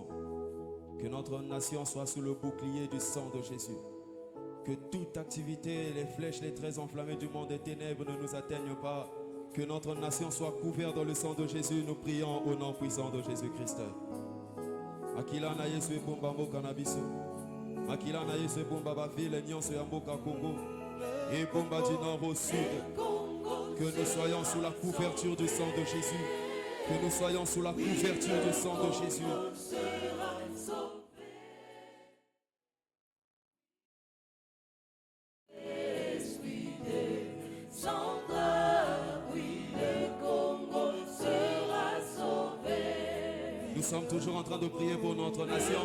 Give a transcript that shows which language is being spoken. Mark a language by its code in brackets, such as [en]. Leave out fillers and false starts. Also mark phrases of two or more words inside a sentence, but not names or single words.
[fr] Que notre nation soit sous le bouclier du sang de Jésus. Que toute activité, les flèches, les traits enflammés du monde des ténèbres ne nous atteignent pas. Que notre nation soit couverte dans le sang de Jésus. Nous prions au nom puissant de Jésus-Christ. [ln] Akila na Yesu e bomba mboka na biso. Akila na Yesu e bomba ba ville nyonso ya mboka Congo. [fr] Et bomba du nord au sud. Que nous soyons sous la couverture du sang de Jésus. Que nous soyons sous la couverture du sang de Jésus. Nous sommes toujours en train de prier pour notre nation.